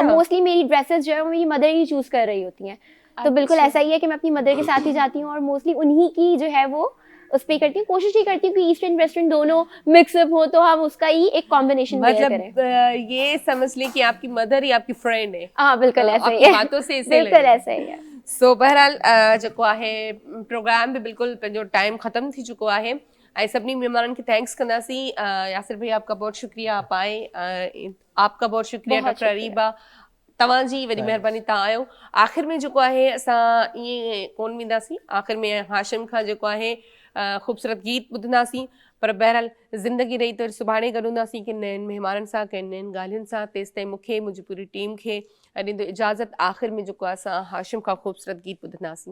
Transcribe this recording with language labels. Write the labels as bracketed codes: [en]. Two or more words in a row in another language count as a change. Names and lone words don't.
[ur] اور موسٹلی میری ڈریسز جو ہے وہ میری مدر ہی چوز کر رہی ہوتی ہیں۔ تو بالکل ایسا ہی ہے کہ میں اپنی مدر کے ساتھ ہی جاتی ہوں اور موسٹلی انہی کی جو ہے وہ اس پہ کرتی ہوں. کوشش ہی کرتی ہوں کہ [en] eastern western [ur] دونوں مکس اپ ہو، تو ہم اس کا ہی ایک کمبینیشن مطلب یہ سمجھ لیں کہ آپ کی مدر ہی آپ کی فرینڈ ہے. ہاں، بالکل ایسا ہی आपकी है। باتوں سے ایسے बिल्कुल लगे। ایسا ہی ہے. [sd] सो बहरहाल जेको आहे प्रोग्राम भी बिल्कुल पंहिंजो टाइम ख़त्म थी चुको आहे ऐं सभिनी महिमाननि खे थैंक्स कंदासीं। [ur] یاسر بھیا آپ کا بہت شکریہ، آپ آئے، آپ کا بہت شکریہ बहुत डॉक्टर शुक्रिया। अरीबा, [sd] तव्हांजी वॾी महिरबानी, तव्हां आयो। आख़िर में जेको आहे असां ईअं कोन वेंदासीं, आख़िर में हाशिम खां जेको आहे ख़ूबसूरत गीत ॿुधंदासीं। पर बहरहाल ज़िंदगी रही त सुभाणे गॾु हूंदासीं कि नयनि महिमाननि सां, कंहिं नयनि ॻाल्हियुनि सां। तेसि ताईं मूंखे, मुंहिंजी पूरी टीम खे ॾींदो इजाज़त। आख़िर में जेको आहे असां हाशिम खां ख़ूबसूरत गीत ॿुधंदासीं।